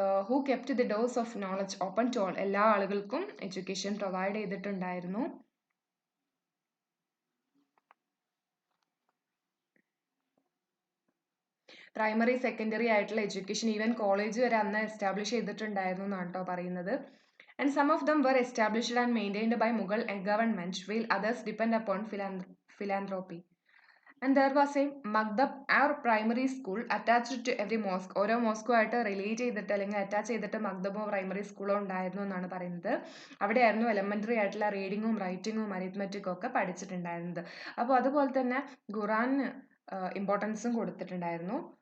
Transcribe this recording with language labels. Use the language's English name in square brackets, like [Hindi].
[English] Who kept the doors of knowledge open to all. [Malayalam] എല്ലാ ആളുകൾക്കും education provide ചെയ്തിട്ടുണ്ടായിരുന്നു. Primary, secondary ആയിട്ടുള്ള education, even college വരെ അന്ന് എസ്റ്റാബ്ലിഷ് ചെയ്തിട്ടുണ്ടായിരുന്നു എന്നാണ് കേട്ടോ പറയുന്നത്. [English] And some of them were established and maintained by Mughal government, while others depend upon philanthropy. And there was a Maktab or primary school attached to every mosque. [Malayalam] ഓരോ മോസ്കുമായിട്ട് relate ചെയ്തിട്ട് അല്ലെങ്കിൽ attach ചെയ്തിട്ട് മക്തബോ primary സ്കൂളോ ഉണ്ടായിരുന്നു എന്നാണ് പറയുന്നത്. അവിടെയായിരുന്നു elementary ആയിട്ടുള്ള റീഡിങ്ങും റൈറ്റിങ്ങും അരിത്മെറ്റിക്കും ഒക്കെ പഠിച്ചിട്ടുണ്ടായിരുന്നത്. അപ്പോൾ അതുപോലെ തന്നെ ഖുറാന് ഇമ്പോർട്ടൻസും കൊടുത്തിട്ടുണ്ടായിരുന്നു.